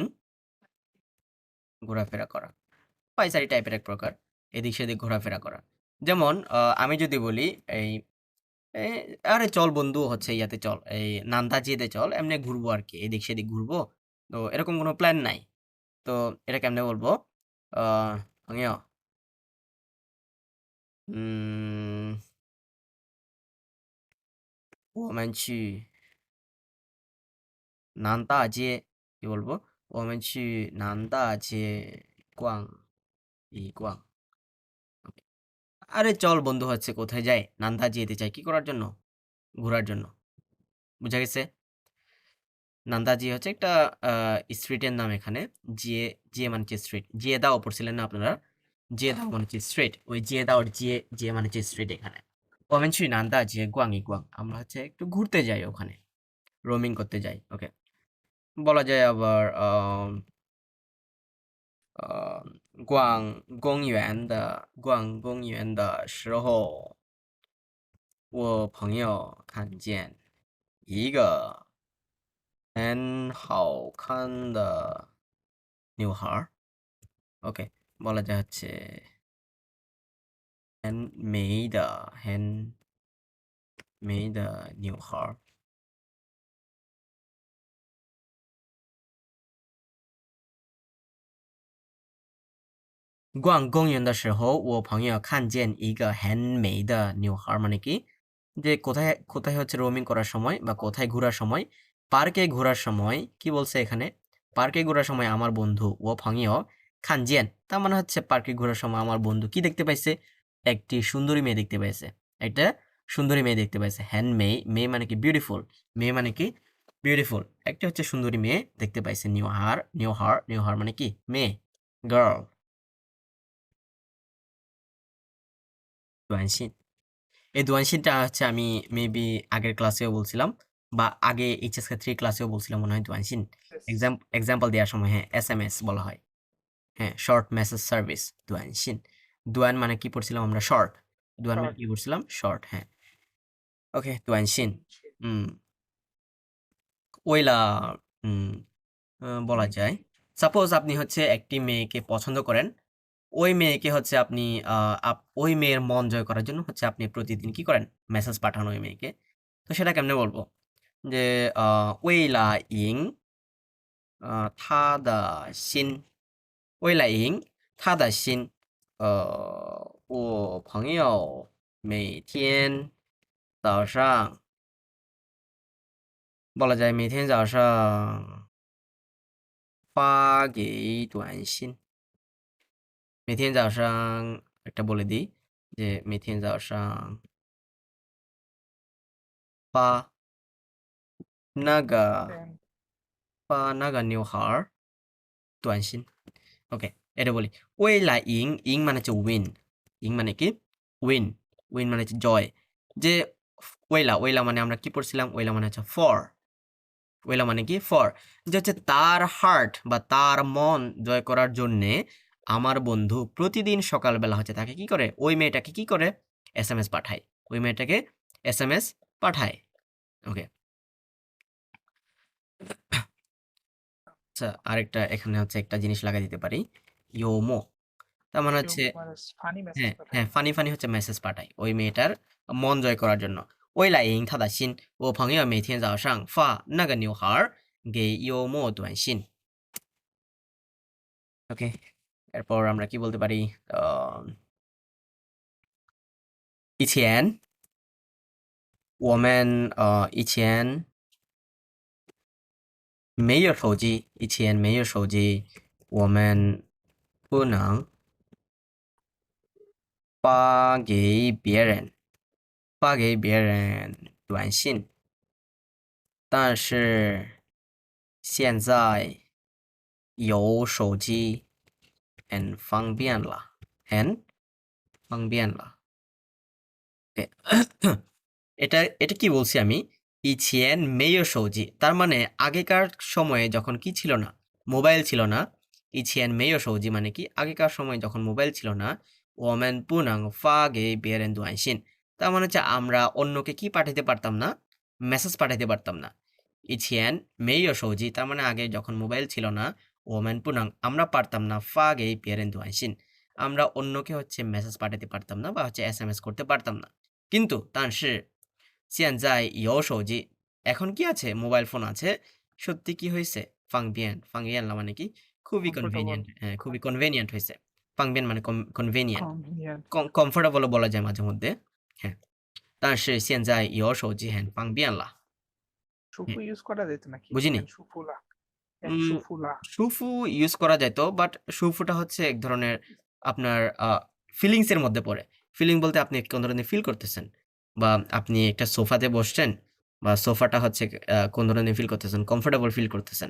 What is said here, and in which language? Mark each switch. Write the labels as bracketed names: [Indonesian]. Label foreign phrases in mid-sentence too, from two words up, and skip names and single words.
[Bangla] ঘোরাফেরা করা। পায়চারি টাইপের এক প্রকার। এদিক সেদিক ঘোরাফেরা করা। যেমন আমি যদি বলি এই এ আরে চল বন্ধু হচ্ছে ইয়াতে চল। এই নান্দাজিতে চল। এমনি ঘুরবো আরকি। এদিক সেদিক ঘুরবো। তো এরকম কোনো প্ল্যান নাই। তো এটা কেমনে বলবো? [Chinese] আ 朋友嗯我们去南大街 [Bangla] কি বলবো? [Chinese] 我们去南大街逛一逛। [Bangla] আরে চল বন্ধু হচ্ছে কোথায় যাই? নান্দাজি যেতে চাই। কি করার জন্য? ঘোরার জন্য। বুঝা গেছে? নান্দাজি হচ্ছে একটা আ স্ট্রিটের নাম এখানে। জিয়ে জিয়ে মানে হচ্ছে স্ট্রিট। জিয়েদাও পড়ছিলেন না আপনারা? জিয়েদাও মানে হচ্ছে স্ট্রিট। ওই জিয়েদাওর জিয়ে মানে হচ্ছে স্ট্রিট এখানে। [Chinese] 我们去南大街逛一逛। [Bangla] আমরা হচ্ছে একটু ঘুরতে যাই ওখানে। রোমিং করতে যাই। ওকে। বলা যায় আবার [Chinese] 逛公园的时候，我朋友看见一个很好看的女孩儿。 [Bangla] ওকে বলা যায় হচ্ছে [Chinese] 很美的女孩儿。逛公园的时候，我朋友看见一个很美的女孩儿 [Bangla] মানে কি? যে কোথায় হচ্ছে রোমিং করার সময় বা কোথায় ঘোরার সময়, পার্কে ঘোরার সময় কি বলছে এখানে? পার্কে ঘোরার সময় আমার বন্ধু ও 朋友 খানজিয়ান তার মানে হচ্ছে পার্কে ঘোরার সময় আমার বন্ধু কি দেখতে পাইছে? একটি সুন্দরী মেয়ে দেখতে পাইছে। একটা সুন্দরী মেয়ে দেখতে পাইছে। মেয়ে, মেয়ে মানে কি বিউটিফুল। মেয়ে মানে কি বিউটিফুল। একটা হচ্ছে সুন্দরী মেয়ে দেখতে পাইছে। নিউ হার মানে কি? মেয়ে, গার্ল। 短信 এই 短信টা হচ্ছে আমি মেবি আগের ক্লাসেও বলছিলাম বা আগে এইচএসকে 3 ক্লাসেও বলছিলাম মনে হয় 短信 [English] Yes. [Bangla] এক্সাম্পল দেওয়ার সময় হ্যাঁ এসএমএস বলা হয়। হ্যাঁ [English] short message service [Bangla] 短信 দুয়ান মানে কি পড়ছিলাম আমরা শর্ট দুয়ান মানে [English] Short. [Bangla] কি পড়ছিলাম শর্ট হ্যাঁ ওকে 短信 হুম ওইলা হুম বলা যায় সাপোজ আপনি হচ্ছে একটি মেয়েকে পছন্দ করেন ওই মেয়েকে হচ্ছে আপনি ওই মেয়ের মন জয় করার জন্য হচ্ছে আপনি প্রতিদিন কি করেন মেসেজ পাঠান ওই মেয়েকে তো সেটা কেমনে বলবো যে [Chinese] 为了赢他的心为了赢他的心我朋友每天早上 [Bangla] বলা যায় [Chinese] 每天早上发给短信每天早上 [Bangla] একটা বলে দিই যে [Chinese] 每天早上发那个 [English] And [Chinese] 发那个女孩短信 [Bangla] ওকে এটা বলি [Chinese] 为了赢 [Bangla] মানে হচ্ছে উইন ইং মানে কি উইন উইন মানে হচ্ছে জয় যে ওইলা মানে আমরা কি পড়ছিলাম ওইলা মানে হচ্ছে ফর ওইলা মানে কি ফর যে হচ্ছে তার হার্ট বা তার মন জয় করার জন্যে আমার বন্ধু প্রতিদিন সকালবেলা হচ্ছে তাকে কি করে ওই মেয়েটাকে কি করে এসএমএস পাঠায় ওই মেয়েটাকে এসএমএস পাঠায় ওকে আচ্ছা আরেকটা এখানে হচ্ছে একটা জিনিস লাগাই দিতে পারি ইয়োমো তার মানে হচ্ছে মানে [English] funny message [Bangla] হ্যাঁ পাঠায়। হ্যাঁ ফানি ফানি হচ্ছে মেসেজ পাঠায় ওই মেয়েটার মন জয় করার জন্য। [Chinese] 为了赢她的心，我朋友每天早上发那个女孩给幽默短信。 [Bangla] ওকে, এরপর আমরা কি বলতে পারি? [Chinese] 以前我们以前没有手机，以前没有手机，我们不能发给别人短信，但是现在有手机很方便了，很方便了。Okay. [Bangla] এটা কি বলছি আমি? [Chinese] 以前没有手机 [Bangla] তার মানে আগেকার সময়ে যখন কি ছিল না? মোবাইল ছিল না। [Chinese] 以前没有手机 [Bangla] মানে কি? আগেকার সময়ে যখন মোবাইল ছিল না, [Chinese] 我们不能发给别人短信 [Bangla] তার মানে হচ্ছে আমরা অন্যকে কি পাঠাতে পারতাম না? মেসেজ পাঠাতে পারতাম না। [Chinese] 以前没有手机 [Bangla] তার মানে আগে যখন মোবাইল ছিল না, [Chinese] 我们不能 [Bangla] আমরা পারতাম না [Chinese] 发给别人短信 [Bangla] আমরা অন্যকে হচ্ছে মেসেজ পাঠাতে পারতাম না বা হচ্ছে এসএমএস করতে পারতাম না। কিন্তু [Chinese] 但是现在有手机 [Bangla] এখন কি আছে? মোবাইল ফোন আছে। সত্যি কি হইছে? ফাংবিয়েন মানে কি? খুবই কমফোর্টেবল, কনভেনিয়েন্ট খুবই কনভেনিয়েন্ট হইছে। ফাংবিয়েন মানে কনভেনিয়েন্ট। কনভিনিয়েন্ট। কমফোর্টেবল ও বলা যায় মাঝে মধ্যে। হ্যাঁ। [Chinese] 但是现在有手机很方便了。 [Bangla] সুফু হুম, ইউজ করা যেত নাকি? বুঝিনি। এন সুফুলা, এন উম সুফুলা। সুফু ইউজ করা যাইত, বাট সুফুটা হচ্ছে এক ধরনের আপনার ফিলিংস এর মধ্যে পড়ে। ফিলিং বলতে আপনি কোন ধরনের ফিল করতেছেন বা আপনি একটা সোফাতে বসছেন বা সোফাটা হচ্ছে কোন ধরনের ফিল করতেছেন, [English] comfortable feel [Bangla] করতেছেন।